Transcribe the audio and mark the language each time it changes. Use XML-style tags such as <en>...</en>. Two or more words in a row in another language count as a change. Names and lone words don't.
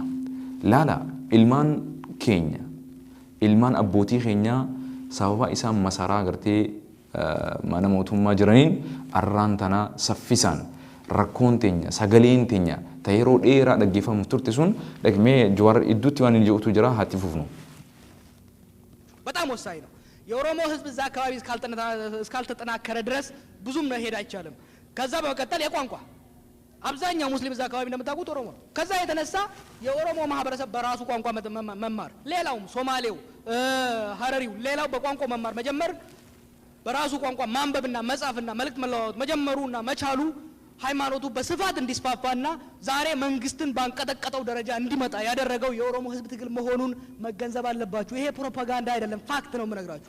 <om>Laala ilmaan keenya ilmaan abbootii keenyaa sababa isaan masaraa agartee mana mootummaa jiraniin arraantana saffisaan rakkoon teenya sagaleen teenya yeroo dheeraa dhaggeeffamu turte sun dhaqmee Jawaar idduutti waan inni jedhutu jira haati fufnu.</om> <am>በጣም ወሳኝ ነው። የኦሮሞ ህዝብ እዛ አካባቢ እስካልተጠናከረ ድረስ ብዙም መሄድ አይቻልም። ከዛ በመቀጠል የቋንቋ አብዛኛው ሙስሊም እዛ አካባቢ እንደምታውቁት ኦሮሞ ነው። ከዛ የተነሳ የኦሮሞ ማህበረሰብ በራሱ ቋንቋ መማር፣ ሌላውም ሶማሌው፣ ሀረሪው ሌላው በቋንቋ መማር መጀመር፣ በራሱ ቋንቋ ማንበብና መጻፍና መልእክት መለዋወጥ መጀመሩና መቻሉ ሃይማኖቱ በስፋት እንዲስፋፋና ዛሬ መንግስትን ባንቀጠቀጠው ደረጃ እንዲመጣ ያደረገው የኦሮሞ ህዝብ ትግል መሆኑን መገንዘብ አለባችሁ። ይሄ ፕሮፓጋንዳ አይደለም፣ ፋክት ነው የምነግራችሁ።</am>